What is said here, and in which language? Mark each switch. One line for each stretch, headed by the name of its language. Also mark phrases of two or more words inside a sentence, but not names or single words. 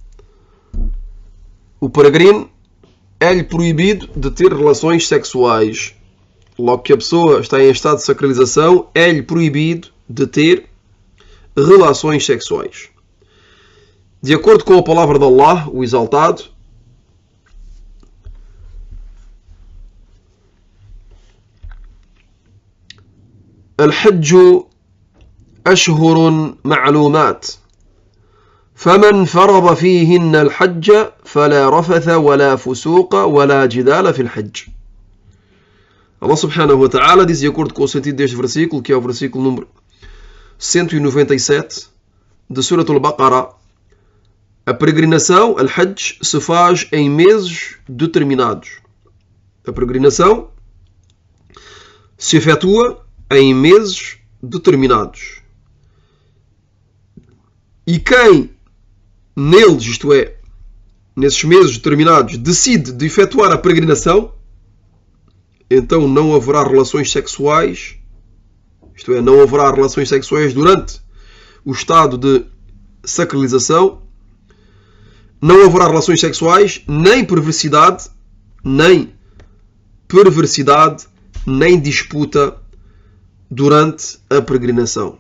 Portuguese: O peregrino é-lhe proibido de ter relações sexuais. Logo que a pessoa está em estado de sacralização, é-lhe proibido de ter relações sexuais. De acordo com a palavra de Allah, o Exaltado,
Arabic: الحج أشهر معلومات فمن فرض فيهن الحج فلا رفث ولا فسوق ولا جدال في الحج.
Portuguese: Allah
Arabic: سبحانه وتعالى
Portuguese: diz, de acordo com o sentido deste versículo, que é o versículo número 197 de Surat al-Baqarah, a peregrinação, al-Hajj, se faz em meses determinados. A peregrinação se efetua em meses determinados. E quem neles, isto é, nesses meses determinados, decide de efetuar a peregrinação, então não haverá relações sexuais, isto é, não haverá relações sexuais durante o estado de sacralização, não haverá relações sexuais, nem perversidade, nem disputa durante a peregrinação.